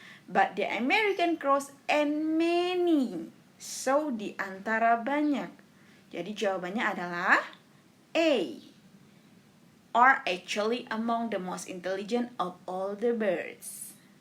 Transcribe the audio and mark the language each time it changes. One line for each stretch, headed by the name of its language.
English: But the American crows and many.
Indonesian: So, di antara banyak. Jadi jawabannya adalah A.
English: Are actually among the most intelligent of all the birds.